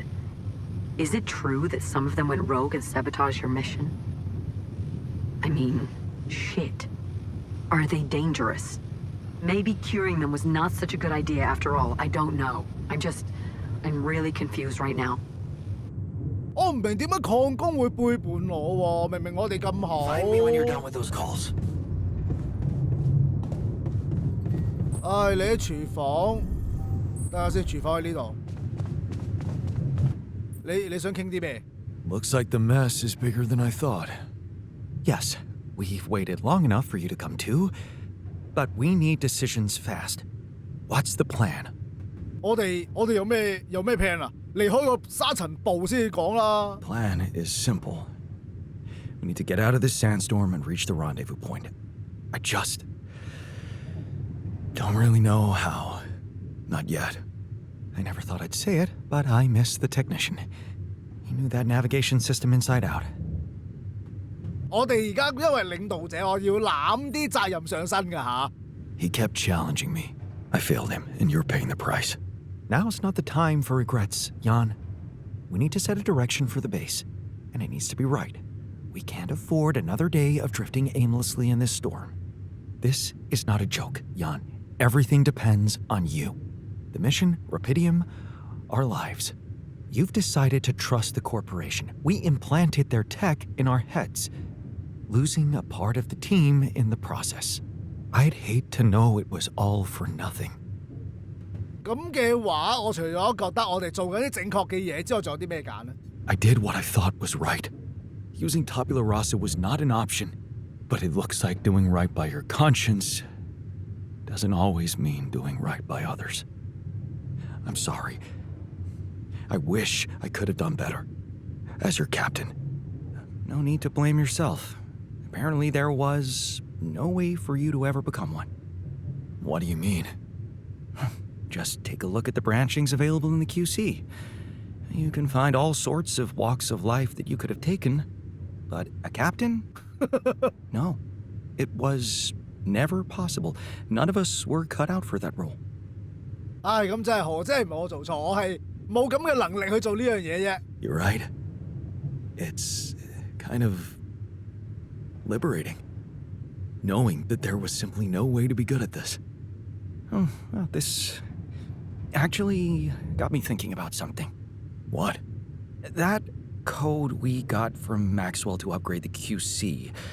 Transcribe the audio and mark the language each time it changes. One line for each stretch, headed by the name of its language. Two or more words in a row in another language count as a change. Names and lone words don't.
English: Is it true that some of them went rogue and sabotaged your mission? I mean, shit. Are they dangerous? Maybe curing them was not such a good idea after all. I don't know. I'm really confused right now.
Cantonese: 我唔明點解礦工會背叛我喎？明明我哋咁好。
English: Find me when you're done with those calls.
Cantonese: 唉，你喺廚房，等下先，廚房喺呢度。你想傾啲咩？
English: Looks like the mess is bigger than I thought. Yes, we've waited long enough for you to come to, but we need decisions fast. What's the plan?
Cantonese: 我哋有咩 plan 啊？離開個沙塵暴先至講啦。
English: Plan is simple. We need to get out of this sandstorm and reach the rendezvous point. I just don't really know how. Not yet. I never thought I'd say it, but I miss the technician. He knew that navigation system inside out.
Cantonese: 我哋而家因為領導者，我要攬啲責任上身㗎吓。
English: He kept challenging me. I failed him, and you're paying the price. Now's not the time for regrets, Jan. We need to set a direction for the base, and it needs to be right. We can't afford another day of drifting aimlessly in this storm. This is not a joke, Jan. Everything depends on you. The mission, Rapidium, our lives. You've decided to trust the corporation. We implanted their tech in our heads, losing a part of the team in the process. I'd hate to know it was all for nothing.
Cantonese: 咁嘅話，我除咗覺得我哋做緊啲正確嘅嘢之外，仲有啲咩揀呢？
English: I did what I thought was right. Using tabula rasa was not an option, but it looks like doing right by your conscience doesn't always mean doing right by others. I'm sorry. I wish I could have done better. As your captain. No need to blame yourself. Apparently there was no way for you to ever become one. What do you mean? Just take a look at the branchings available in the QC. You can find all sorts of walks of life that you could have taken, but a captain? No. It was never possible. None of us were cut out for that role.
Cantonese: 唉，咁真係好，真係唔係我做錯，我係冇咁嘅能力去做呢樣嘢啫。
English: You're right. It's kind of liberating, knowing that there was simply no way to be good at this. Oh, well, this actually got me thinking about something. What? That code we got from Maxwell to upgrade the QC.